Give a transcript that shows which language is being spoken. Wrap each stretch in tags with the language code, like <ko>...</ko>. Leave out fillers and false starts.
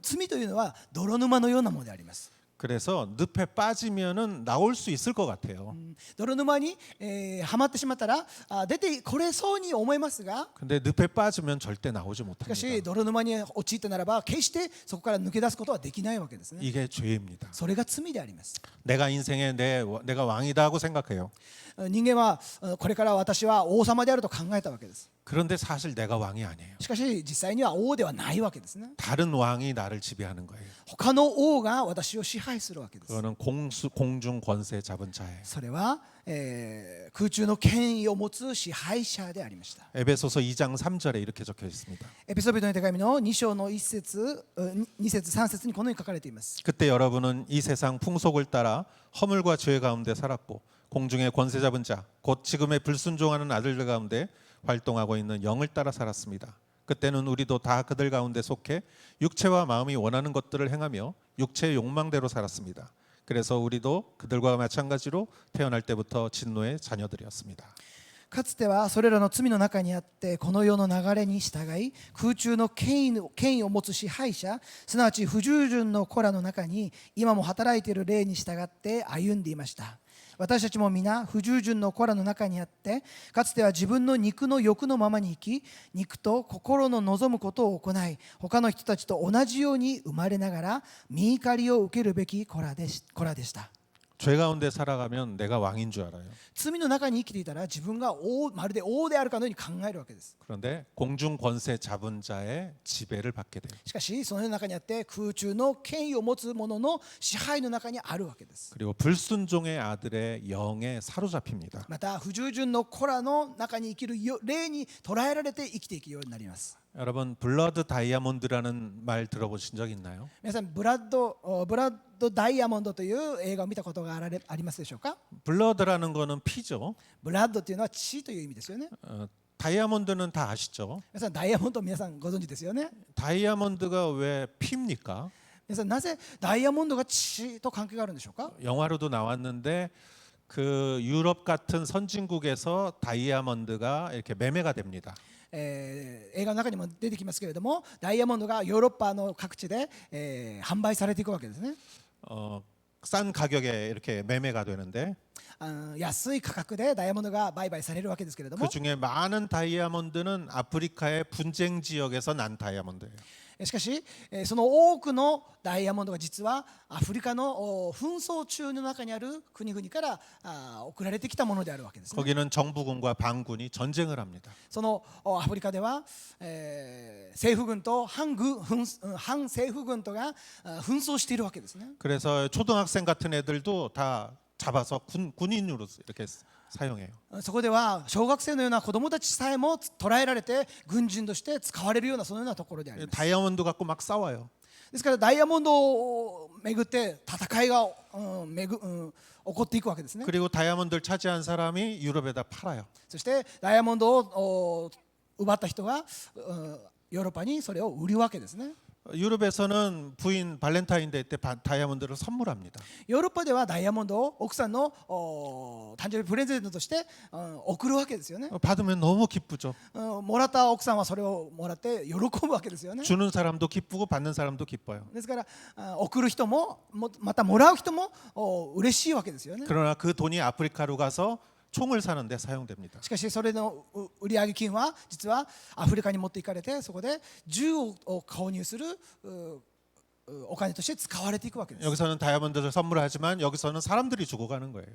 <ja>罪というのは泥沼のようなものであります。</ja> <ko>그래서 늪에 빠지면은 나올 수 있을 것 같아요.</ko> <ja>泥沼にはまってしまったら出てこれそうに思いますが、</ja> <ko>근데 늪에 빠지면 절대 나오지</ko> <ja>しか</ja> <ko>못합니다.</ko> <ja>し泥沼に陥ったならば決してそこから抜け出すことはできないわけですね。</ja> <ko>이게 죄입니다.</ko> <ja>それが罪であります。</ja> <ko>내가 인생에 내가 왕이다 하고 생각해요.</ko> <ja>人間はこれから私は王様であると考えたわけです。</ja> <ko>그런데 사실 내가 왕이 아니에요.</ko> <ja>しかし実際には王ではないわけですね。</ja> <ko>다른 왕이 나를 지배하는 거예요.</ko> <ja>他の王が私を支配するわけです。</ja> <ko>그거는 공중 권세 잡은 자예요.</ko> <ja>それは、空中の権威を持つ支配者でありました。</ja> <ko>에베소서 2장 3절에 이렇게 적혀 있습니다.</ko> <ja>エペソビトの手紙の2章の2節3節にこのように書かれています。</ja> <ko>그때 여러분은 이 세상 풍속을 따라 허물과 죄 가운데 살았고 공중의 권세 잡은 자 곧 지금의 불순종하는 아들들 가운데 활동하고 있는 영을 따라 살았습니다. 그때는 우리도 다 그들 가운데 속해 육체와 마음이 원하는 것들을 행하며 육체의 욕망대로 살았습니다. 그래서 우리도 그들과 마찬가지로 태어날 때부터 진노의 자녀들이었습니다.</ko> <ja>かつてはそれらの罪の中にあってこの世の流れに従い空中の権威を持つ支配者すなわち不従順の子らの中に今も働いている霊に従って歩んでいました。私たちも皆不従順の子らの中にあってかつては自分の肉の欲のままに生き肉と心の望むことを行い他の人たちと同じように生まれながら見怒りを受けるべき子らでした。</ja> <ko>죄 가운데 살아가면 내가 왕인 줄 알아요.</ko> <ja>罪の中に生きていたら自分がまるで王であるかのように考えるわけです。</ja> <ko>그런데 공중 권세 잡은 자의 지배를 받게 돼요.</ko> <ja>しかしその世の中にあって空中の権威を持つ者の支配の中にあるわけです。</ja> <ko>그리고 불순종의 아들의 영에 사로잡힙니다.</ko> <ja>また不従順の子らの中に生きる霊に捉えられて生きていくようになります。</ja> <ko>여러분 블러드 다이아몬드라는 말 들어보신 적 있나요?</ko> <ja>皆さんブラッドダイヤモンドという映画を見たことがありますでしょうか。</ja> <ko>블러드라는 거는 피죠.</ko> <ja>ブラッドというのは血という意味ですよね。</ja> <ko>다이아몬드는 다 아시죠?</ko> <ja>皆さんダイヤモンド皆さんご存知ですよね。</ja> <ko>다이아몬드가 왜 피입니까?</ko> <ja>皆さんなぜダイヤモンドが血と関係があるんでしょうか。</ja> <ko>영화로도 나왔는데 그 유럽 같은 선진국에서 다이아몬드가 이렇게 매매가 됩니다.</ko> <ja>映画の中にも出てきますけれどもダイヤモンドがヨーロッパの各地で、販売されていくわけですね。</ja> <ko>싼 가격에 이렇게 매매가 되는데</ko> <ja>安い価格でダイヤモンドが売買されるわけですけれども</ja> <ko>그 중에 많은 다이아몬드는 아프리카의 분쟁 지역에서 난 다이아몬드예요.</ko> <ja>しかしその多くのダイヤモンドが実はアフリカの紛争中の中にある国々から送られてきたものであるわけですね。</ja> <ko>거기는 정부군과 반군이 전쟁을 합니다.</ko> <ja>そのアフリカでは、政府軍と反政府軍とが紛争しているわけですね。</ja> <ko>그래서 초등학생 같은 애들도 다 잡아서 군인으로 이렇게 사용해요.</ko> <ja>そこでは小学生のような子どもたちさえも捕らえられて軍人として使われるようなそのようなところであります。</ja> <ko>다이아몬드 갖고 막 싸워요.</ko> <ja>ですからダイヤモンドを巡って戦いが、起こっていくわけですね。</ja> <ko>그리고 다이아몬드를 차지한 사람이 유럽에다 팔아요.</ko> <ja>そしてダイヤモンドを奪った人がヨーロッパにそれを売るわけですね。</ja> <ko>유럽에서는 부인 발렌타인데이 때 다이아몬드를 선물합니다.</ko> <ja>ヨーロッパではダイヤモンドを奥さんの誕生日プレゼントとして送るわけですよね。</ja> <ko>받으면 너무 기쁘죠.</ko> <ja>もらった奥さんはそれをもらって喜ぶわけですよね。</ja> <ko>주는 사람도 기쁘고 받는 사람도 기뻐요.</ko> <ja>ですから送る人もまたもらう人も嬉しいわけですよね。</ja> <ko>그러나 그 돈이 아프리카로 가서 총을 사는데 사용됩니다.</ko> <ja>しかしそれの売上金は実はアフリカに持っていかれてそこで銃を購入するお金として使われていくわけです。</ja> <ko>여기서는 다이아몬드를 선물하지만 여기서는 사람들이 주고 가는 거예요.</ko>